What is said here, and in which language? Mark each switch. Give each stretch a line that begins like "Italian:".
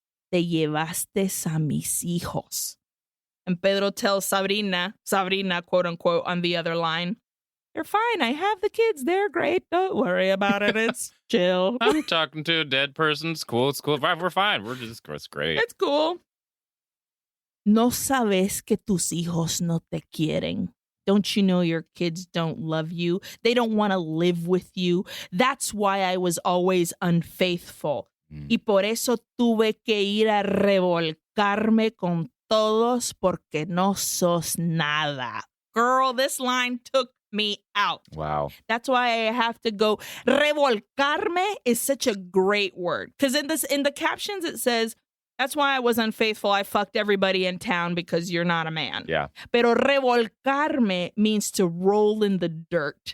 Spanish: Te llevaste a mis hijos.
English: And Pedro tells Sabrina, quote unquote, on the other line, they're fine. I have the kids. They're great. Don't worry about it. It's chill. I'm talking to a dead person. It's cool. It's cool. We're fine. It's great. It's cool.
Spanish: No sabes que tus hijos no te quieren.
English: Don't you know your kids don't love you? They don't want to live with you. That's why I was always unfaithful.
Spanish: Y por eso tuve que ir a revolcarme con todos porque no sos nada.
English: Girl, this line took me out. Wow. That's why I have to go. Revolcarme is such a great word. Because in the captions it says, that's why I was unfaithful. I fucked everybody in town because you're not a man. Yeah.
Spanish: Pero
English: revolcarme means to roll in the dirt.